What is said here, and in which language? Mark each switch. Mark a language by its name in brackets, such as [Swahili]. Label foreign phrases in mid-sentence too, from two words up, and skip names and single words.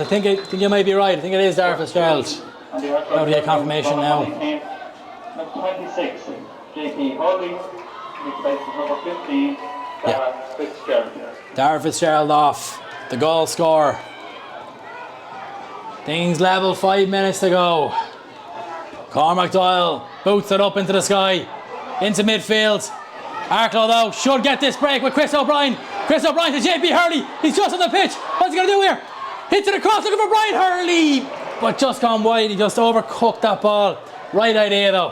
[English] I think you might be right. I think it is Darragh Fitzgerald. How to get confirmation now. Number 26, JP Hurley. Replaces number 15, Darragh Fitzgerald. Darragh Fitzgerald off. The goal scorer. Things level, 5 minutes to go. Cormac Doyle boots it up into the sky. Into midfield. Arklow though should get this break with Chris O'Brien. Chris O'Brien to JP Hurley. He's just on the pitch. What's he going to do here? Hits it across, looking for Brian Hurley. But just gone wide. He just overcooked that ball. Right idea though.